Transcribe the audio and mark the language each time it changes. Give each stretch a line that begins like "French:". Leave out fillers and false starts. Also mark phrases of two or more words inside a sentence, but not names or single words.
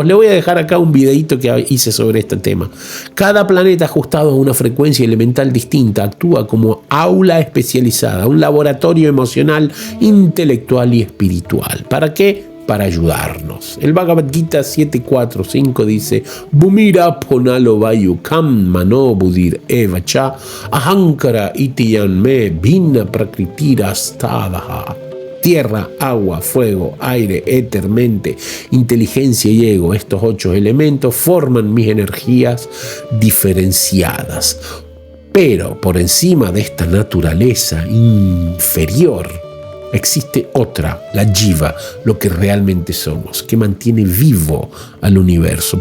Spanish: Le voy a dejar acá un videito que hice sobre este tema. Cada planeta ajustado a una frecuencia elemental distinta actúa como aula especializada, un laboratorio emocional, intelectual y espiritual. ¿Para qué? Para ayudarnos. El Bhagavad Gita 7.4.5 dice:
Sanskrit: Bhumira ponalo vayu kam mano budir evacha ahankara itiyan me bhinna prakritira stadaha.
Spanish: Tierra, agua, fuego, aire, éter, mente, inteligencia y ego, estos 8 elementos forman mis energías diferenciadas. Pero por encima de esta naturaleza inferior Existe otra, la jiva, lo que realmente somos, que mantiene vivo al universo.